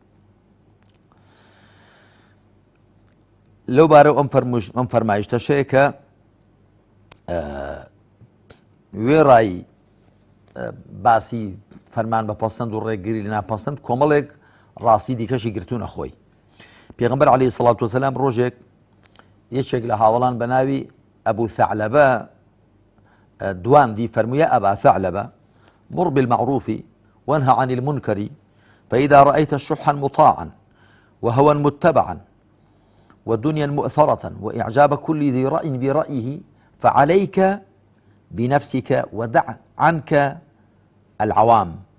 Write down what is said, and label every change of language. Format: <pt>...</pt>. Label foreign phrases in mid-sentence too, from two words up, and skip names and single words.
<ckb>لەو بارەو ئەم فەرمایشتەشەیە کە وێڕایی باسی فەرمان بە پەسەند و ڕێگری لە ناپەسەند کۆمەڵێک ڕاستی دیکەشی گرتوونە خۆی.</ckb> <ar>پێغەمبەر عەلەیهی سەڵات وەسەلام</ar> <ckb>ڕۆژێک یەکێک لە هاوڵان بە ناوی ئەبوو ثەعلەبە دواندی فەرموویە</ckb> <ar>ئەبا ثەعلەبە مر بالمعروف وانهى عن المنكر فإذا رأيت شحا مطاعا وهوى متبعا ودنيا مؤثرة وإعجاب كل ذي رأي برأيه فعليك بنفسك ودع عنك العوام</ar>